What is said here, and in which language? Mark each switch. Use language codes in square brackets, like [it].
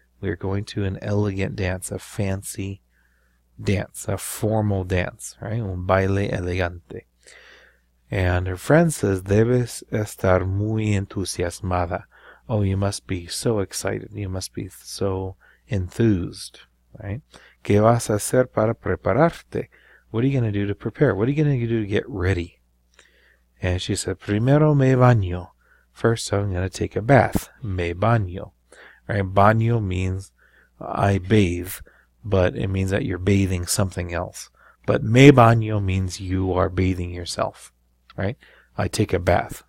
[en] We're going to an elegant dance, a fancy dance, a formal dance, right? [es] Un baile elegante. [en] And her friend says, [es] debes estar muy entusiasmada. [en] Oh, you must be so excited. You must be so enthused, right? [es] ¿Qué vas a hacer para prepararte? [en] What are you going to do to prepare? What are you going to do to get ready? And she said, [es] primero me baño. [en] First, I'm going to take a bath. Me baño. Right? Baño means I bathe, but it means that you're bathing something else. But me baño means you are bathing yourself. Right? I take a bath.